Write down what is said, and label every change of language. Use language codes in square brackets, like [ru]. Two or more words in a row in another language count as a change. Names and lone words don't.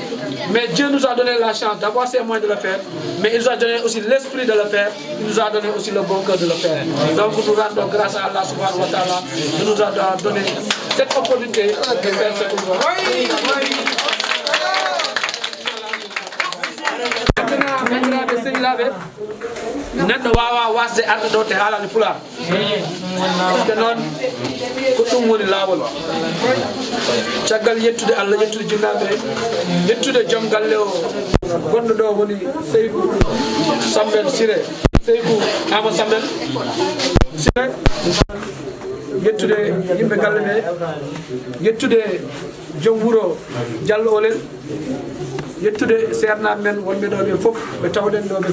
[fr] Mais Dieu nous a donné la chance d'avoir ces moyens de le faire, mais il nous a donné aussi l'esprit de le faire, il nous a donné aussi le bon cœur de le faire. Donc nous rendons grâce à [ar] الله سبحانه وتعالى, [fr] de nous a donné cette opportunité de faire ce que nous avons. Maintenant, de Sénégal, [ff] neɗɗo wawa wasde arde ɗo te haalani Pulaar [fr] par ce que [ff] noon ko ɗum woni laawol caggal yettude Allah yettude jinnaɓe yettude joom galle o gonɗo ɗo woni Seydou Sambel Siré Seydou Ama Sambel Siré yettude yimɓe galle ɓe yettude joom wuuro Diallo Olen yettude sernaɓe men wonɓe ɗo ɓe fof ɓe tawɗen ɗo ɓe